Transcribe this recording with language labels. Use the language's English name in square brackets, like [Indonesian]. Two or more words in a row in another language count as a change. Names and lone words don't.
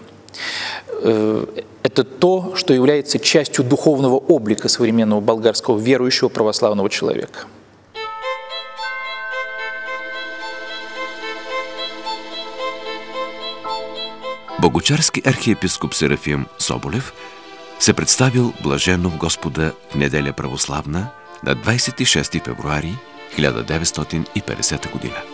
[Russian] Это то, что является частью духовного облика современного болгарского верующего православного человека. [Bulgarian] Богучарски архиепископ Серафим Соболев се представил блаженно в Господа в неделя православна на 26 февруари 1950 година.